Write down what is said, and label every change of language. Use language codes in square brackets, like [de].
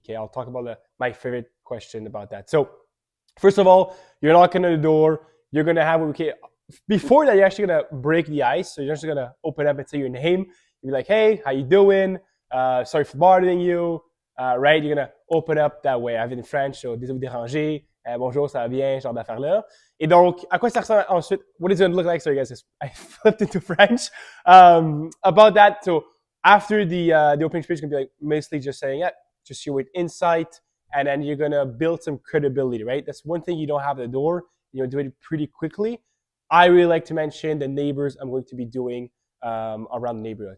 [en] Okay, I'll talk about my favorite question about that. So first of all, you're knocking on the door. You're going to have, before that, you're actually going to break the ice. So you're just going to open up and say your name. You're like, hey, how you doing? Sorry for bothering you. Right? You're going to open up that way. I have it in French, so [fr] désolé de vous déranger. Bonjour, ça va bien, genre d'affaires-là. Et donc, à quoi ça ressemble ensuite? [en] What is it going to look like? Sorry, guys, I flipped into French. About that, so after the opening speech is going to be like mostly just saying, yeah, just you with insight, and then you're going to build some credibility, right? That's one thing you don't have at the door. You know, do it pretty quickly. I really like to mention the neighbors I'm going to be doing around the neighborhood.